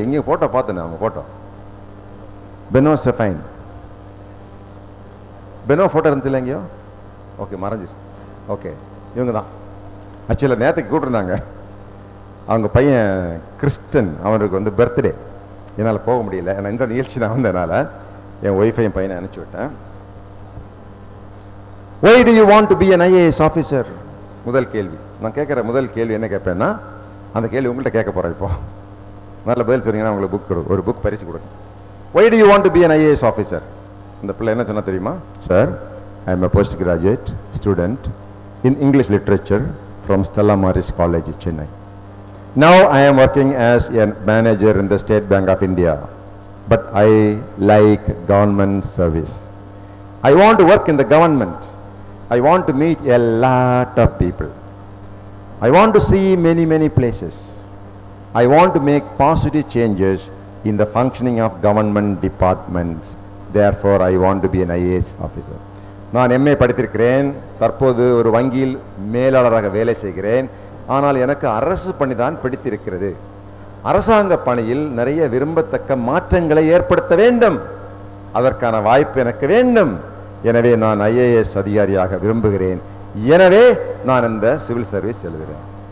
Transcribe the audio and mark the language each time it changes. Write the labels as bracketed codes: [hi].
[ta] எங்கேயும் ஃபோட்டோ பார்த்தேன், அவங்க ஃபோட்டோ பெனோ செஃபைன், பெனோ ஃபோட்டோ இருந்துச்சு எங்கேயோ, ஓகே மறைஞ்சிரு, ஓகே இவங்க தான். ஆக்சுவலாக நேற்றுக்கு கூப்பிட்டுருந்தாங்க, அவங்க பையன் கிறிஸ்டன், அவனுக்கு பர்த்டே, என்னால் போக முடியல, ஏன்னா இந்த நிகழ்ச்சி நான் வந்ததுனால என் ஒய்ஃபையும் பையனை அனுப்பிச்சி விட்டேன். [en] Why do you want to be an IAS officer? [ta] முதல் கேள்வி நான் கேட்குற முதல் கேள்வி என்ன கேட்பேன்னா, அந்த கேள்வி உங்கள்கிட்ட கேட்க போகிறேன். இப்போ நல்ல பதில் சொன்னீங்கன்னா உங்களுக்கு ஒரு புக் பரிசு கொடுங்க. [en] Why do you want to be an IAS officer? [ta] இந்த பிள்ளை என்ன சொன்னா தெரியுமா? Sir, [en] I am a postgraduate student in English literature from Stella Maris College, Chennai. Now I am working as a manager in the State Bank of India, but I like government service. I want to work in the government. I want to meet a lot of people. I want to see many places. I want to make positive changes in the functioning of government departments. Therefore, I want to be an IAS officer. [ta] நான் MA படித்திருக்கிறேன், தற்போது ஒரு வங்கியில் மேலாளராக வேலை செய்கிறேன். ஆனால் எனக்கு அரசு பணி தான் பிடித்திருக்கிறது. அரசாங்க பணியில் நிறைய விரும்பத்தக்க மாற்றங்களை ஏற்படுத்த வேண்டும், அதற்கான வாய்ப்பு எனக்கு வேண்டும். எனவே நான் IAS அதிகாரியாக விரும்புகிறேன். எனவே நான் இந்த சிவில் சர்வீஸ் எழுதுகிறேன்.